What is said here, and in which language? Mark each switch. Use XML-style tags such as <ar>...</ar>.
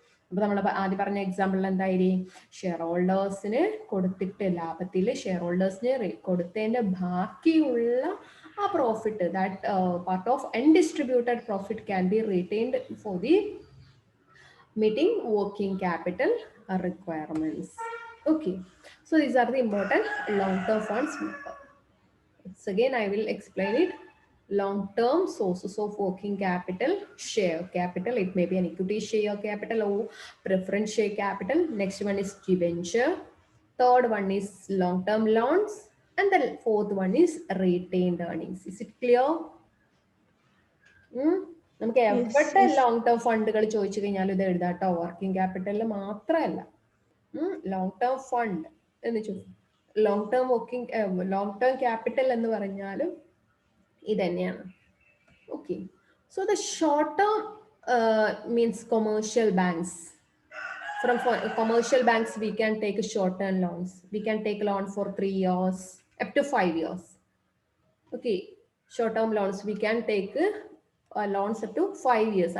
<ml>അപ്പൊ നമ്മൾ ആദ്യം പറഞ്ഞ എക്സാമ്പിളിൽ എന്തായാലും ഷെയർ ഹോൾഡേഴ്സിന് കൊടുത്തിട്ട് ലാഭത്തിൽ ഷെയർ ഹോൾഡേഴ്സിന് കൊടുത്തതിന്റെ ബാക്കിയുള്ള ആ profit,</ml> <en>That part of undistributed profit can be retained for the meeting working capital requirements. Okay, so these are the important long-term funds. Once again I will explain it. Long-term sources of working capital: share capital, it may be an equity share capital or preference share capital. Next one is debenture. Third one is long-term loans, and the fourth one is retained earnings. Is it clear?</en> <ml>നമുക്ക് എവിടെ long term ഫണ്ടുകൾ ചോദിച്ചു കഴിഞ്ഞാൽ ഇത് എഴുതാട്ടോ. Working ക്യാപിറ്റലിൽ മാത്രമല്ല, long term fund എന്ന് ചോദിച്ചു. Long term capital എന്ന് പറഞ്ഞാലും ഇത് തന്നെയാണ്.</ml> <en>Okay, so the short term means commercial banks. From commercial banks we can take short term loans. We can take loan for 3 years up to 5 years. Okay, short term loans we can take loans up to 5 years.</en>